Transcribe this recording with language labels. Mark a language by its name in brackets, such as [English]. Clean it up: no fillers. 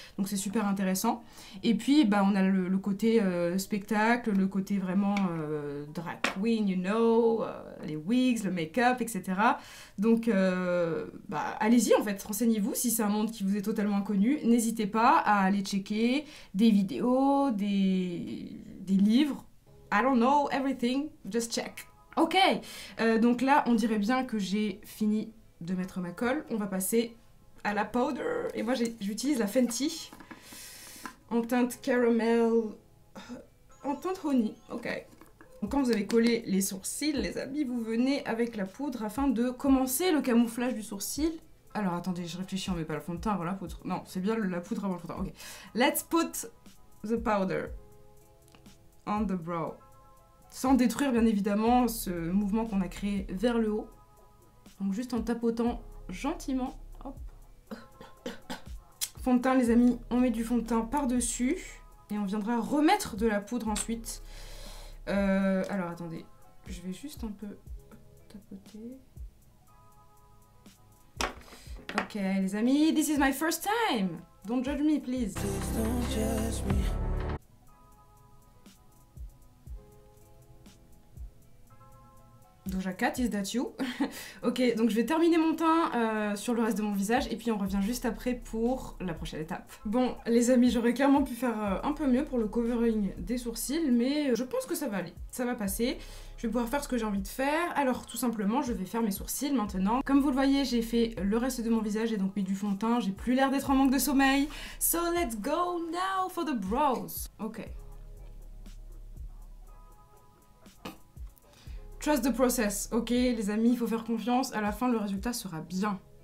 [French] Donc c'est super intéressant. Et puis, on a le côté spectacle, le côté vraiment drag queen, [English] you know... [French] les wigs, le make-up, etc. Donc, allez-y en fait, renseignez-vous si c'est un monde qui vous est totalement inconnu. N'hésitez pas à aller checker des vidéos, des livres. [English] I don't know everything, just check. [French] Ok, donc là, on dirait bien que j'ai fini de mettre ma colle. On va passer à la powder. Et moi, j'utilise la Fenty en teinte caramel, en teinte honey. Ok. Donc quand vous avez collé les sourcils, les amis, vous venez avec la poudre afin de commencer le camouflage du sourcil. Alors attendez, je réfléchis, on met pas le fond de teint avant la poudre. Non, c'est bien la poudre avant le fond de teint. Ok. [English] Let's put the powder on the brow. [French] Sans détruire bien évidemment ce mouvement qu'on a créé vers le haut. Donc juste en tapotant gentiment. Hop. Fond de teint les amis, on met du fond de teint par-dessus et on viendra remettre de la poudre ensuite. Alors attendez, je vais juste un peu tapoter. Ok les amis, [English] this is my first time. Don't judge me please. Don't judge me. Doja Cat, is that you? [French] Ok, donc je vais terminer mon teint sur le reste de mon visage et puis on revient juste après pour la prochaine étape. Bon, les amis, j'aurais clairement pu faire un peu mieux pour le covering des sourcils, mais je pense que ça va aller, ça va passer. Je vais pouvoir faire ce que j'ai envie de faire. Alors, tout simplement, je vais faire mes sourcils maintenant. Comme vous le voyez, j'ai fait le reste de mon visage et donc mis du fond de teint. J'ai plus l'air d'être en manque de sommeil. [English] So let's go now for the brows. Ok. Trust the process, [French] ok les amis, il faut faire confiance, à la fin le résultat sera bien.